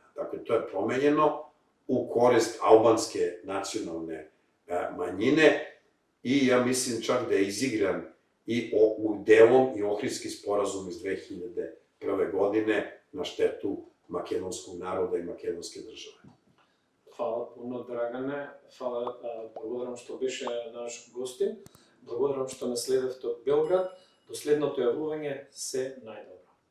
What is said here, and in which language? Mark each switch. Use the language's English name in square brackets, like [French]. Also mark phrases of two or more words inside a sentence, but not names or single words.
[Serbian] Dakle, to je promenjeno u korist albanske nacionalne manjine i ja mislim čak da je izigran i delom i Ohridski sporazum iz 2001. godine na štetu makedonskog naroda i makedonske države. Hvala puno, Драгане. [Macedonian] Благодарам што беше наш гостин. Благодарам што не следевте од Белград. До следното јавување се најдобро.